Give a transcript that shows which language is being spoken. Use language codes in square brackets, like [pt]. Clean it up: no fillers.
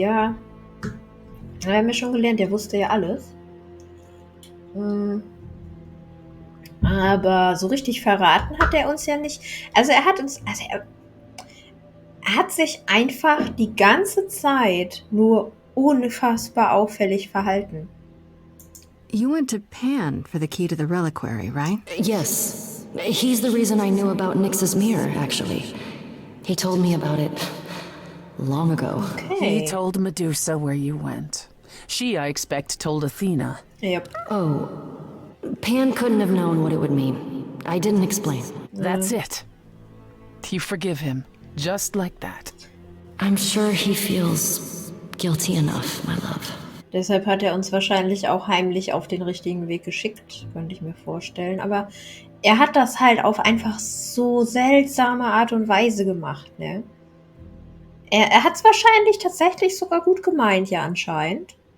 [de] Ja, wir haben ja schon gelernt, der wusste ja alles. Aber so richtig verraten hat er uns ja nicht. Also er hat sich einfach die ganze Zeit nur unfassbar auffällig verhalten. [en] you went to Pan for the key to the reliquary, right? Yes. He's the reason I knew about Nyx's mirror, actually. He told me about it long ago. He told Medusa where you went. She, I expect, told Athena. Yep. Oh, Pan couldn't have known what it would mean. I didn't explain. That's it. You forgive him, just like that. I'm sure he feels guilty enough, my love. [de] Deshalb hat er uns wahrscheinlich auch heimlich auf den richtigen Weg geschickt, könnte ich mir vorstellen. Aber er hat das halt auf einfach so seltsame Art und Weise gemacht, ne? Er hat es wahrscheinlich tatsächlich sogar gut gemeint, ja anscheinend.